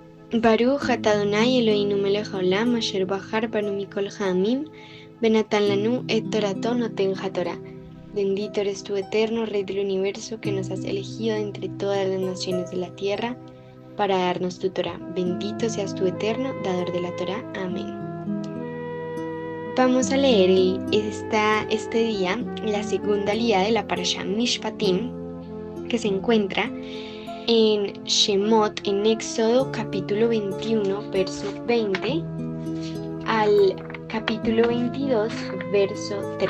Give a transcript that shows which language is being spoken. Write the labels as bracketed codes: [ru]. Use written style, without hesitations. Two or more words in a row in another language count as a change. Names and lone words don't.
[he] ברוך אתה אדוני אלוהינו מלך העולם אשר בחר בנו מכל העמים ונתן לנו את תורתו נותן התורה. [es] Bendito eres tú, eterno Rey del universo, que nos has elegido de entre todas las naciones de la tierra para darnos tu Torá. Bendito seas tú, eterno, dador de la Torá. Amén. Vamos a leer este día la segunda aliyá de la parashá Mishpatim, que se encuentra en Shemot, en Éxodo capítulo 21, verso 20, al capítulo 22, verso 3.